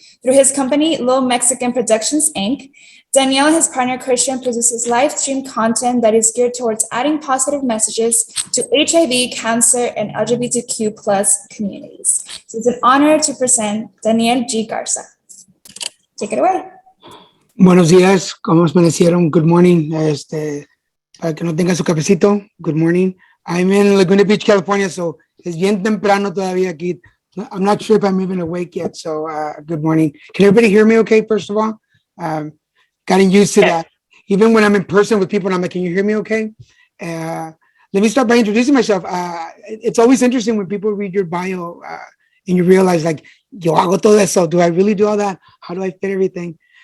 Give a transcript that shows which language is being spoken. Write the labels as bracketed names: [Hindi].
[English] Through his company, Little Mexican Productions, Inc., Danielle and his partner Christian produces live stream content that is geared towards adding positive messages to HIV, cancer, and LGBTQ plus communities. So it's an honor to present Danielle G Garza. Take it away. [Spanish] Buenos días, ¿cómo amanecieron? [English] Good morning. [Spanish] Para que no tenga su cafecito, [English] good morning. I'm in Laguna Beach, California, so [Spanish] es bien temprano todavía aquí. [English] I'm not sure if I'm even awake yet, so good morning. Can everybody hear me okay, first of all? Gotten used to that. Even when I'm in person with people and I'm like, can you hear me okay? Let me start by introducing myself. It's always interesting when people read your bio and you realize like, [Spanish] yo hago todo eso. [English] Do I really do all that? How do I fit everything?